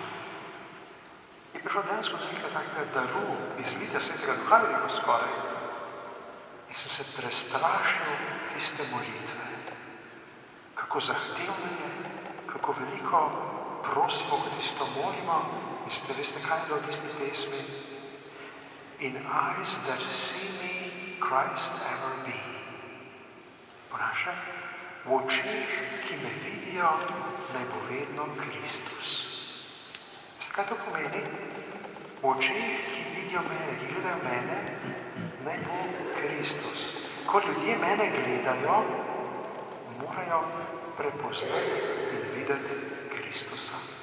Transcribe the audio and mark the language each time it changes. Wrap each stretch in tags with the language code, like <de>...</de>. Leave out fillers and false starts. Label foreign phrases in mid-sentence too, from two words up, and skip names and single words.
<sl>Je prišlo dejansko do nekaj takega daru, izlitja Svetega Duha, veliko skoraj. In sem se prestrašil tiste molitve. Kako zahtevno je, kako veliko prosimo, ko tisto molimo. In sicer veste, kaj je bilo v tisti pesmi?</sl> <en>In eyes that see me, Christ ever be.</en> <sl>Po naše, v očih, ki me vidijo, naj bo vedno Kristus. Veste, kaj to pomeni? V očih, ki vidijo mene, ki gledajo mene, naj bo Kristus. Ko ljudje mene gledajo, morajo prepoznati in videti Kristusa.</sl>